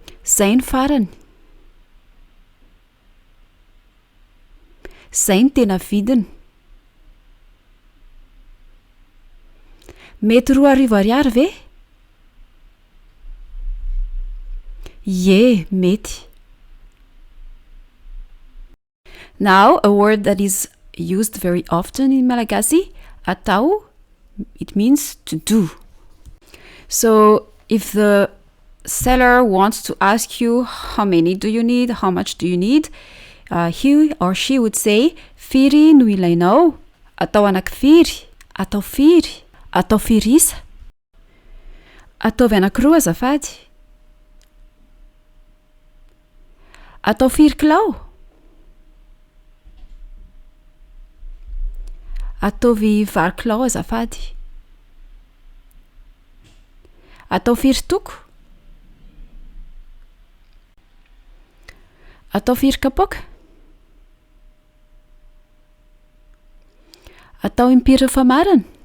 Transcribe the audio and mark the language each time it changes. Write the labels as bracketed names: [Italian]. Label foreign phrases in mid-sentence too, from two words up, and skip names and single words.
[Malagasy] Zay ny farany. Zay ny tena vidiny. Mety 2,000 ariary ve? Ie, mety. [English] Now, a word that is used very often in Malagasy, atao, it means to do. So, if the seller wants to ask you how many do you need, how much do you need, he or she would say, [Malagasy] firy no ilainao, atao anakifiry, atao firy, atao firisa, ataovy anakiroa azafady, atao firy kilao, ataovy vary kilao azafady, atao firy toko, atao firy kapoaka, atao impiry famarana.